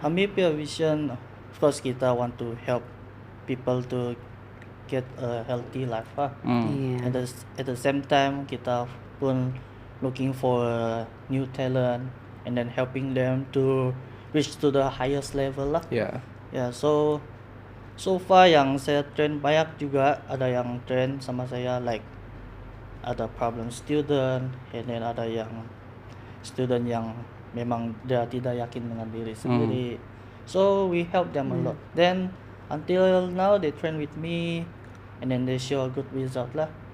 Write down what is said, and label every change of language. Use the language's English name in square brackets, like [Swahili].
[Malay] Kami punya [English] vision, of course kita want to help people to get a healthy life. [Malay] Iya. [English] At the same time [Malay] kita pun [English] looking for a new talent and then helping them to reach to the highest level lah. Yeah. [Malay] Ya, [English] so far [Malay] yang saya train banyak juga ada yang train sama saya like ada problem student [English] and then [Malay] ada yang student yang memang dia tidak yakin dengan diri sendiri. [English] So we help them a lot. Then until now they train with me and then they show a good result lah.